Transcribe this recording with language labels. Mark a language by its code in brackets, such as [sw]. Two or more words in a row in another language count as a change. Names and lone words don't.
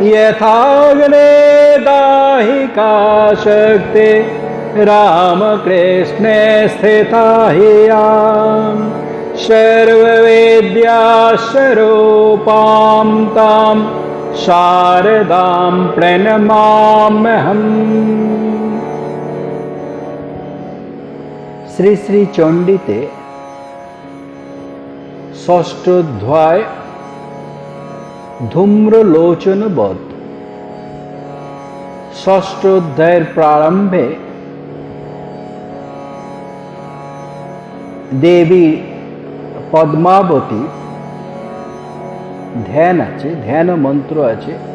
[sa] यथाग्ने दाहिका शक्ति रामकृष्णे स्थिता ह्याम्। सर्ववेद्यास्वरूपां तां शारदां प्रणमाम्यहम्। [bn] শ্রী শ্রী চণ্ডীতে ষষ্ঠ অধ্যায় ধূম্রলোচনবধ। ষষ্ঠ অধ্যায়ের প্রারম্ভে দেবী পদ্মাবতী ধ্যান আছে, ধ্যান মন্ত্র আছে।